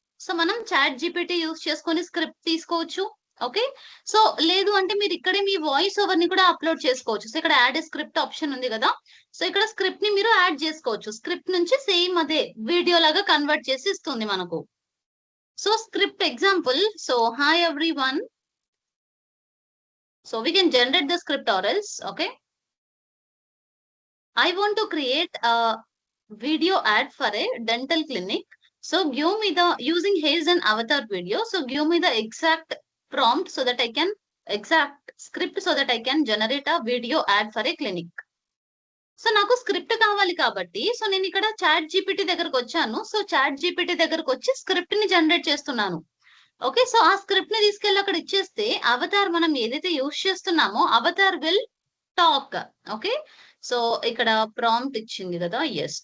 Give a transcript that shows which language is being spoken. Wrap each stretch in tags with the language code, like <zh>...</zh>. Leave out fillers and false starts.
<te>So మనం chat GPT use చేసుకొని script తీసుకోవచ్చు. ఓకే, సో లేదు అంటే మీరు ఇక్కడే మీ వాయిస్ ఓవర్ ని కూడా అప్లోడ్ చేసుకోవచ్చు. సో ఇక్కడ యాడ్ స్క్రిప్ట్ ఆప్షన్ ఉంది కదా, సో ఇక్కడ స్క్రిప్ట్ ని మీరు యాడ్ చేసుకోవచ్చు. స్క్రిప్ట్ నుంచి సేమ్ అదే వీడియో లాగా కన్వర్ట్ చేసి ఇస్తుంది మనకు.</te> <en>So script example, so hi everyone, so we can generate the script or else. Okay, I want to create a video ad for a dental clinic. So give me the using Haze and avatar video. So give me the exact prompt so that I can exact script so that I can generate a video ad for a clinic.</en> <te>So నాకు script కావాలి కాబట్టి so నేను ఇక్కడ chat GPT దగ్గరకు వచ్చాను. So chat GPT దగ్గరకు వచ్చి script ని జనరేట్ చేస్తున్నాను. ఓకే, సో ఆ స్క్రిప్ట్ ని తీసుకెళ్ళి అక్కడ ఇచ్చేస్తే అవతార్ మనం ఏదైతే యూజ్ చేస్తున్నామో</te> <en>Avatar will talk.</en> <te>Okay, so ఇక్కడ ప్రాంప్ట్ ఇచ్చింది కదా, ఎస్.</te>